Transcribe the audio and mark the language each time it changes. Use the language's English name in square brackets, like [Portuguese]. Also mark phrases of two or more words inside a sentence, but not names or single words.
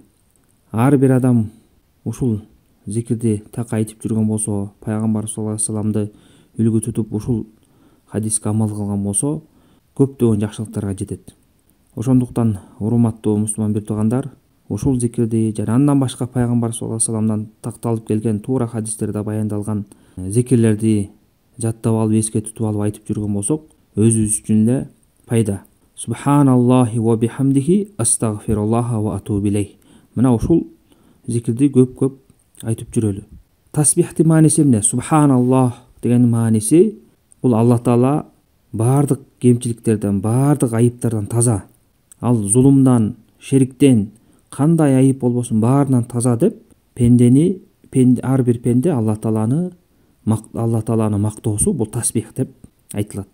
[Kyrgyz] Ар бир адам ушул зикирди так айтып жүргөн болсо, пайгамбар [Arabic] صلى الله عليه وسلم [Kyrgyz] үлгү тутуп ушул хадиске амал кылган болсо, көптөгөн жакшылыктарга жетет. Ошондуктан урматтуу мусулман бир туугандар, ушул зикирди жана андан башка пайгамбар [Arabic] صلى الله عليه وسلم [Kyrgyz] такталып келген туура хадистерде баяндалган зикирлерди жаттап алып, эске тутуп алып айтып жүргөн болсок, өзүбүз үчүн эле пайда. [Arabic] سبحان الله وبحمده أستغفر الله وأتوب إليه. [Kyrgyz] Мына ушул зикирди көп айтып жүрөлү. Тасбихтин мааниси эмне? Субханаллах деген мааниси бул Алла таала бардык кемчиликтерден, бардык айыптардан таза. Ал зулумдан, шериктен, кандай айып болбосун баарынан таза деп ар бир пенде Алла тааланы мактоосу бул тасбих деп айтылат.